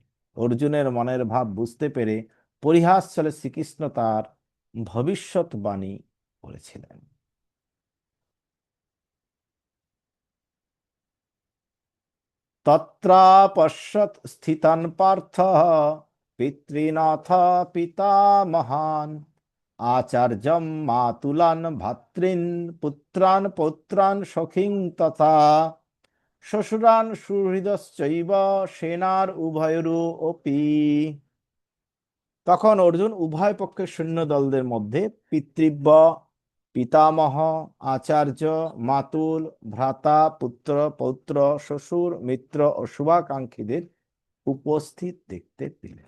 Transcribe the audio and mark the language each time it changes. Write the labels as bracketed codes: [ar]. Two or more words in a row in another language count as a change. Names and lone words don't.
[bn] অর্জুনের মনের ভাব বুঝতে পেরে পরিহাস ছলে শ্রীকৃষ্ণ তার ভবিষ্যৎবাণী করেছিলেন। [sa] তত্রাপশ্যৎ স্থিতান পার্থ পিতৃনাথ পিতামহান আচার্যম মাতুলান ভ্রাতৃন পুত্রান পৌত্রান সখিং তথা শ্বশুরান সুহৃদশ্চৈব সেনার উভয়রু অপি। [bn] তখন অর্জুন উভয় পক্ষের সৈন্যদলদের মধ্যে পিতৃব্য, পিতামহ, আচার্য, মাতুল, ভ্রাতা, পুত্র, পৌত্র, শ্বশুর, মিত্র ও শুভাকাঙ্ক্ষীদের উপস্থিত দেখতে পেলেন।